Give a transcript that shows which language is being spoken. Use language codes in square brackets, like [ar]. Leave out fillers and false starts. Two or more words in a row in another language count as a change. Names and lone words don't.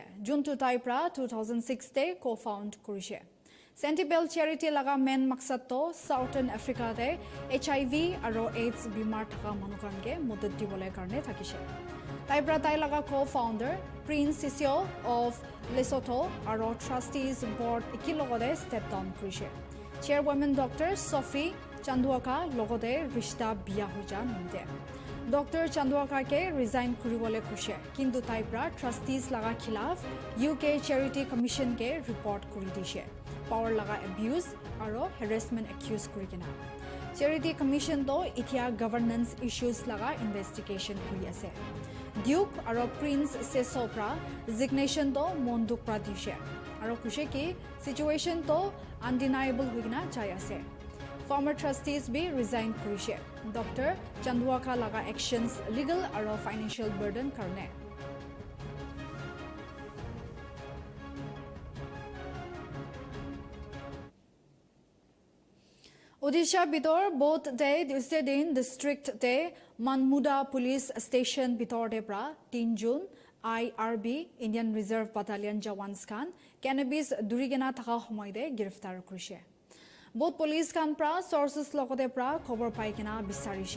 [nag] Juntu tai pra 2006 te co-found kurise. Sentibel Charity laga main maksad to Southern Africa de HIV aro AIDS bimar thaka manukan ke modad dibole karne thakise. Tai pra tai laga co-founder Prince Sisio of Lesotho aro [en] trustees board [nag] ikilogode [en] step down [nag] kurise. Chairwoman Dr. Sophie Chanduaka logode rishta biya hoja nimde. Dr. Chanduaka ke resign kuribole kushe. Kintu tai pra trustees laga khilaf UK Charity Commission ke report kuri dishe. Power laga abuse aro [en] harassment accuse [nag] kurikina. Charity Commission to itia [en] governance issues [nag] laga investigation kuri ase. Duke aro Prince Sesopra resignation to monduk pra dishe. Aro kushe ki situation to undeniable huigina chai ase. Former trustees be resign kurishe. Dr. Chanduaka laga actions legal aro [en] financial burden [nag] karne. Odisha bitor both day Tuesday din district de Manmuda police station bitor de pra 3 June IRB Indian Reserve Battalion Jawans khan cannabis durigena thaka homoy de giriftar kurise. Both police khan pra sources logote pra khobor pai kena bisarise.